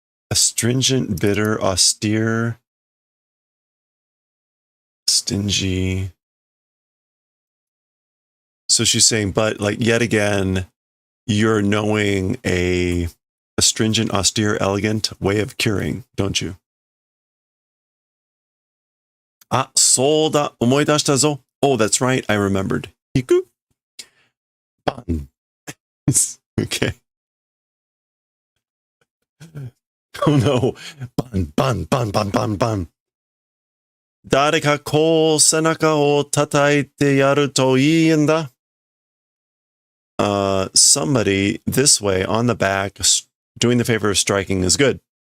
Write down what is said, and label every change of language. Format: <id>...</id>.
<en>Astringent, bitter, austere, stingy. So she's saying, but like yet again, you're knowing a astringent, austere, elegant way of curing, don't you?</en> <ja>Ah,そうだ、思い出したぞ.</ja> <en>Oh, that's right, I remembered. Hiku? Ban. Okay. Oh no. Ban, ban, ban, ban, ban, ban.</en> <ja>誰かこう背中を叩いてやるといいんだ.</ja> <en>Somebody this way on the back doing the favor of striking is good.</en>